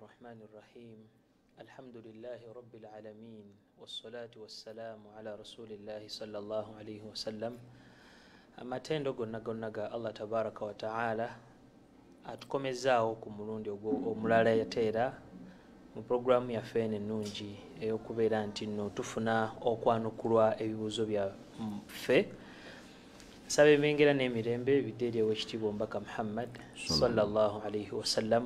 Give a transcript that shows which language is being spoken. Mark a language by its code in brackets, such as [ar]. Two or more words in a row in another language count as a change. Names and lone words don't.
[ar] الرحمن الرحيم الحمد لله رب العالمين والصلاة والسلام على رسول الله صلى الله عليه وسلم [lg] amatendo gonna [ar] الله تبارك وتعالى [lg] atukomezaawo ku mulundi omulala yateera mu programu yaffe ennungi ey'okubeera nti nno tufuna okwanukulwa ebibuuzo byaffe. Nsaba emengera n'emirembe bidde eri ow'ekitiibwa Omubaka Muhammad [ar] صلى الله عليه وسلم.